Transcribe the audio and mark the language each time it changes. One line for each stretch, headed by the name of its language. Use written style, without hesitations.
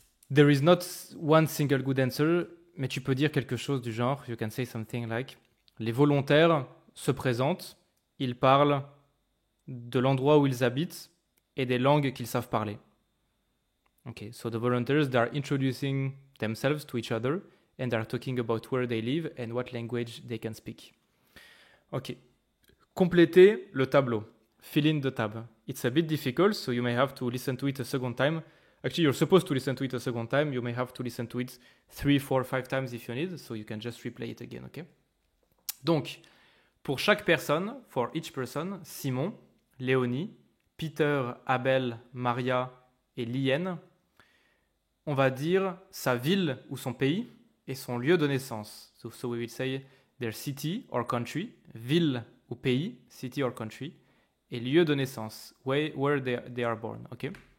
English: There is not one single good answer,
French: mais tu peux dire quelque chose du genre,
English: you can say something like,
French: les volontaires se présentent, ils parlent de l'endroit où ils habitent et des langues qu'ils savent parler.
English: Okay, so the volunteers, they are introducing themselves to each other and they are talking about where they live and what language they can speak. Okay.
French: Complétez le tableau.
English: Fill in the tab. It's a bit difficult, so you may have to listen to it a second time. Actually, you're supposed to listen to it a second time. You may have to listen to it 3, 4, 5 times if you need, so you can just replay it again, okay?
French: Donc, pour chaque personne,
English: for each person,
French: Simon, Léonie, Peter, Abel, Maria et Lien, on va dire sa ville ou son pays et son lieu de naissance.
English: So we will say their city or country,
French: ville ou pays,
English: city or country,
French: et lieu de naissance,
English: where they are born, ok?